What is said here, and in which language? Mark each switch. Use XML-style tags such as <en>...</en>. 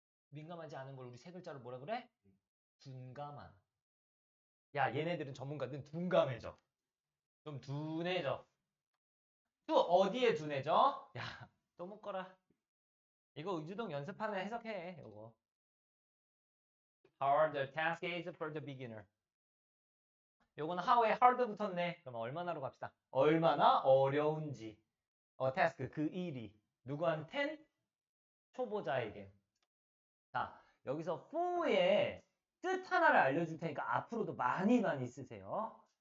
<ko>민감하지 않은 걸 우리 세 글자로 뭐라 그래? 둔감한. 야, 얘네들은 전문가들은 둔감해져. 좀 둔해져. 또 어디에 둔해져? 야, 또 묶어라. 이거 의주동 연습하는 해석해. 이거.</ko> <en>Hard the task is for the beginner.</en> <ko>요거는 how에 hard 붙었네. 그럼 얼마나로 갑시다. 얼마나 어려운지. task 그 일이 누구한텐? 초보자에게. 자, 여기서 for의 뜻 하나를 알려줄 테니까 앞으로도 많이 쓰세요.</ko>